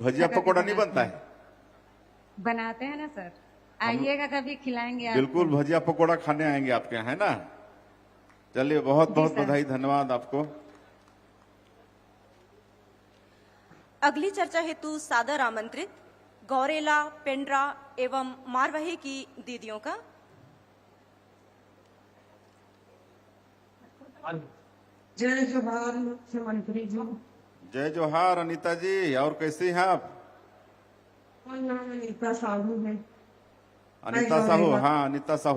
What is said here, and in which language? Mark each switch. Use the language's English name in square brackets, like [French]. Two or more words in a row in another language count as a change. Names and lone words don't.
[Hindi] भजिया पकोड़ा नहीं बनता है? बनाते हैं ना सर, आइएगा कभी, खिलाएंगे आपको। बिल्कुल, भजिया पकोड़ा खाने आएंगे आपके यहाँ, है ना? चलिए बहुत बहुत सर। बधाई, धन्यवाद आपको। अगली चर्चा हेतु सादर आमंत्रित गौरेला, पेंड्रा एवं मारवाही की दीदियों का। जय जोहार मुख्यमंत्री जी। जय जोहार अनीता जी। और कैसी हैं आप? नाम अनीता साहू है। अनीता साहू? हाँ, अनीता साहू।